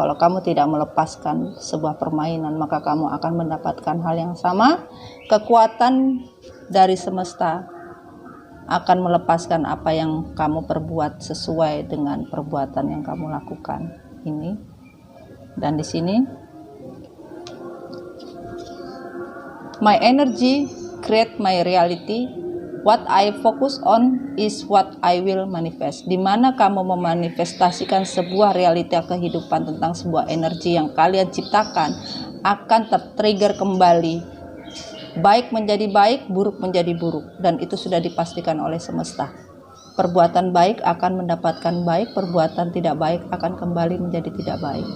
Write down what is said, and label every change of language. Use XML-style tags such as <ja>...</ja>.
<id>Kalau kamu tidak melepaskan sebuah permainan, maka kamu akan mendapatkan hal yang sama. Kekuatan dari semesta akan melepaskan apa yang kamu perbuat sesuai dengan perbuatan yang kamu lakukan ini. Dan di sini</id> <en>my energy create my reality, what I focus on is what I will manifest.</en> <id>Di mana kamu memanifestasikan sebuah realita kehidupan tentang sebuah energi yang kalian ciptakan akan tertrigger kembali, baik menjadi baik, buruk menjadi buruk, dan itu sudah dipastikan oleh semesta. Perbuatan baik akan mendapatkan baik, perbuatan tidak baik akan kembali menjadi tidak baik.</id>